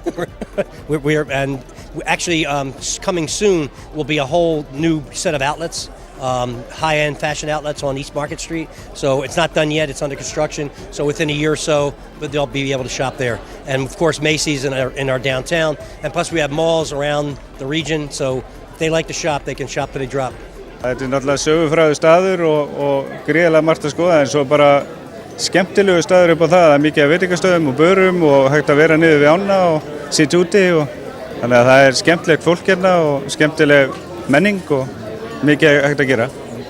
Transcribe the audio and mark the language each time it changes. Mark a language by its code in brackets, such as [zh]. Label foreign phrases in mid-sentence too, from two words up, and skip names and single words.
[en] Actually, coming soon will be a whole new set of outlets. High-end fashion outlets on East Market Street. So it's not done yet, it's under construction. So within a year or so, they'll be able to shop there. And of course, Macy's in our downtown. And plus we have malls around the region. So if they like to shop, they can shop till they drop. [is] Þetta náttúrulega sögufrægur staður og gríðarlega margt að skoða en svo bara skemmtilegu staður upp á það. Það mikið af veitingastöðum og börum og hægt að vera niður við ána og sitja úti þannig að það skemmtilegt fólk hérna og skemmtileg menning og mikið hægt að gera.